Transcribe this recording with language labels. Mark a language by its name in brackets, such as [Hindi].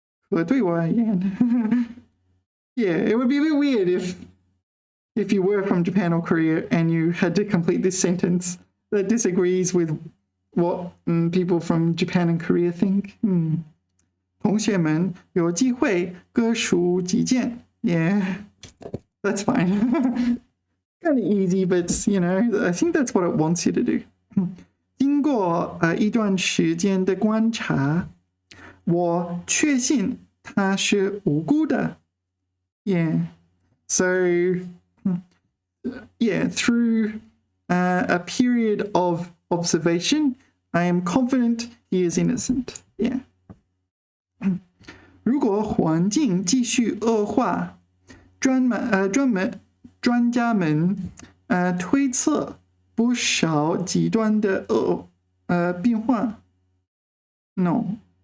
[Chinese] 可对我而言 [English] Yeah, it would be a bit weird if you were from Japan or Korea and you had to complete this sentence that disagrees with what people from Japan and Korea think. [Chinese] 同学们有机会各抒己见 [English] Yeah, that's fine. Kind of easy, but you know, I think that's what it wants you to do. [Chinese] 经过一段时间的观察，我确信他是无辜的。 [English] Yeah, so yeah, through a period of observation, I am confident he is innocent. Yeah. [Chinese] 如果环境继续恶化，专家们推测不少极端的变化 No